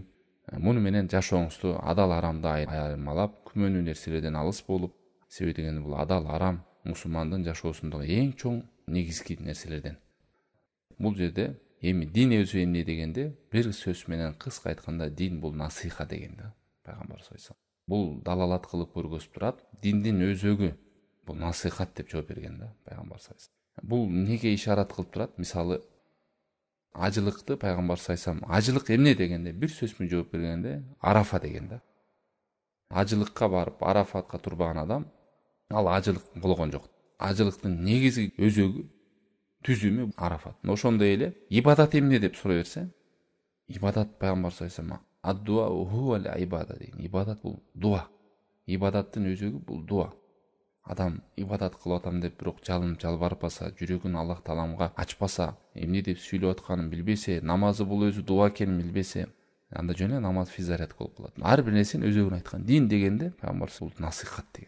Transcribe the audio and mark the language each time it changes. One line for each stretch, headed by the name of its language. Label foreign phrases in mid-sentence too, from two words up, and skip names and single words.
Kyrgyz: Муну менен жашооңузду адал арамды айырмалап, күмөнүү нерселерден алыс болуп, себеби дегенде бул адал арам мусулмандын жашоосундагы эң чоң негизги нерселерден. Бул жерде эми дин өзү эмне дегенде, бир сөз менен кыска айтканда, дин бул насиха дегенде. Пайгамбар
Arabic: صلى الله عليه وسلم
Kyrgyz: бул далалат кылып көргөзүп турат. Диндин өзөгү бул насихат деп жооп берген да Пайгамбар
Arabic: صلى الله عليه وسلم.
Kyrgyz: Бул неге ишарат кылып турат? Мисалы, ажылыкты Пайгамбар
Arabic: صلى الله عليه وسلم
Kyrgyz: ажылык эмне дегенде бир сөз менен жооп бергенде Арафа деген да. Ажылыкка барып Арафатка турбаган адам, ал ажылык болгон жок. Ажылыктын негизги өзөгү, түзүмү Арафат. Ошондой эле ибадат эмне деп сурай берсе, ибадат Пайгамбар
Arabic: صلى الله عليه وسلم الدعاء هو العبادة
Kyrgyz: деген. Ибадат бул дуа. Ибадаттын өзөгү бул дуа. Адам ибадат кылып атам деп бирок жалынып жалбарпаса, жүрөгүн Аллах Тааламга ачпаса, эмне деп сүйлөп атканын билбесе, намазы бул өзү дуа экенин билбесе, анда жөн эле намаз физарят болуп калат. Ар бир нерсенин өзөгүн айткан. Дин дегенде Пайгамбар бул насихат деген.